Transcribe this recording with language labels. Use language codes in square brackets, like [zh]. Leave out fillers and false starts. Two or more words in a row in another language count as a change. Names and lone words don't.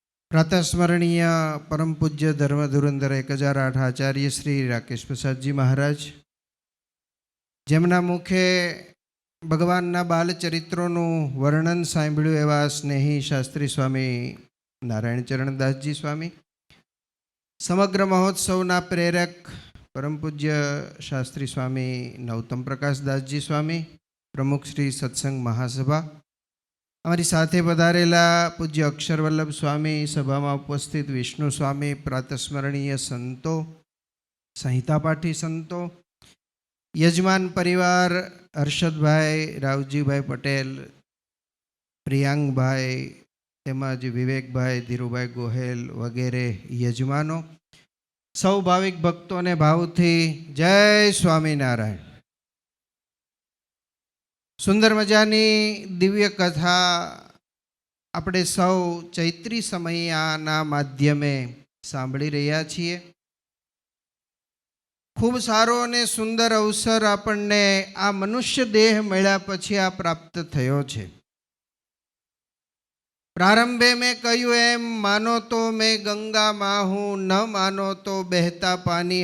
[gu] પ્રાતઃસ્મરણીય પરમ પૂજ્ય ધર્મ ધુરંધર 1008 આચાર્ય શ્રી રાકેશ પ્રસાદ જી મહારાજ, જેમના મુખે ભગવાનના બાળચરિત્રો વર્ણન સાંભળ્યું એવા સ્નેહી શાસ્ત્રી સ્વામી નારાયણ ચરણદાસ જી સ્વામી, સમગ્ર મહોત્સવના પ્રેરક પરમ પૂજ્ય શાસ્ત્રી સ્વામી નૌતમ પ્રકાશ દાસ જી સ્વામી, પ્રમુખ શ્રી સત્સંગ મહાસભા, અમારી સાથે પધારેલા પૂજ્ય અક્ષરવલ્લભ સ્વામી, સભા માં ઉપસ્થિત વિષ્ણુ સ્વામી, પ્રાતઃસ્મરણીય સંતો, સંહિતાપાઠી સંતો, યજમાન પરિવાર હર્ષદ ભાઈ, રાવજી ભાઈ પટેલ, પ્રિયાંક ભાઈ, તેમજ વિવેક ભાઈ, ધીરુભાઈ ગોહેલ વગેરે યજમાનો, સૌ ભાવિક ભક્તો ને ભાવથી જય સ્વામિનારાયણ। સુંદર મજાની દિવ્ય કથા આપણે સૌ ચૈત્રી સમયના માધ્યમે સાંભળી રહ્યા છીએ। ખૂબ સારો અને સુંદર અવસર આપણને આ મનુષ્ય દેહ મળ્યા પછી આ પ્રાપ્ત થયો છે। પ્રારંભે મેં કહ્યું એમ, [hi] मानो तो मैं गंगा माँ हूँ, न मानो तो बहता पानी।